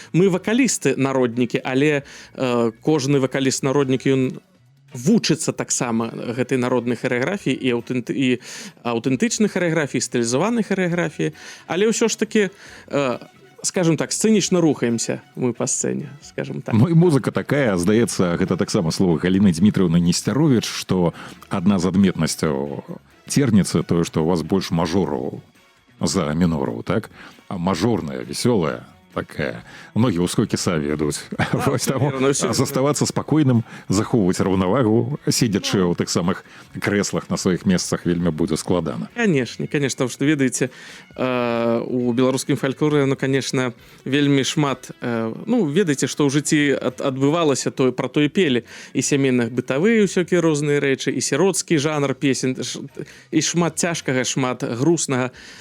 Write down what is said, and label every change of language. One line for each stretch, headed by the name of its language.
Belarusian: Мы вакалісты, народнікі, але кожны вакаліст-народнік, ён вучыцца таксама гэтай народнай харэаграфіі і аўтэнтычнай харэаграфіі, стылізаванай харэаграфіі, але ўсё ж такі, скажем так, сцэнічна рухаемся мы па сцэне, скажем так. Ну і музыка такая, здаецца, гэта таксама слова Галіны Дмітрыўны Несцяровіч, што адна з адметнасцяў церніцы тое, што у вас больш мажораў за мінораў, так?
Russian: А мажорная, весёлая, такая. Многие ускоки сами идут.
Belarusian: Заставаться спокойным, захоўваць раўнавагу, сидячы ў тых самых крэслах на сваіх месцах, вельмі будзе складана. Конечно, потому что, ведаеце, у беларускім фальклоры, ну, конечно, вельмі шмат, ну, ведаеце, што ў жыцці адбывалася, пра тое пелі, і сямейных бытавыя ўсякія розныя рэчы, і сіроцкі жанр песень, і шмат цяжкага, шмат грустнага.